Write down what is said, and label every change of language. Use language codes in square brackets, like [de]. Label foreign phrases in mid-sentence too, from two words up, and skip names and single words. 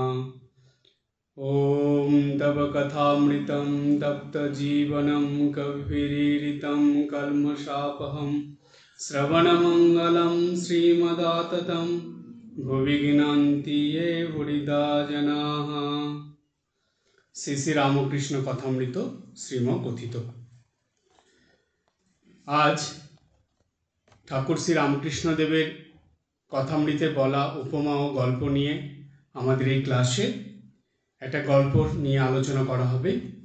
[sa] ॐ तव कथामृतं तप्तजीवनं कविभिरीडितं कल्मषापहं श्रवणमङ्गलं श्रीमदाततं भुवि गिनन्ति ये बुरिदा जनाः। [bn] শ্রী শ্রী রামকৃষ্ণ কথামৃত শ্রীমকথিত। আজ ঠাকুর শ্রী রামকৃষ্ণদেবের কথামৃতে বলা উপমা ও গল্প নিয়ে আমাদের এই ক্লাসে একটা গল্প নিয়ে আলোচনা করা হবে।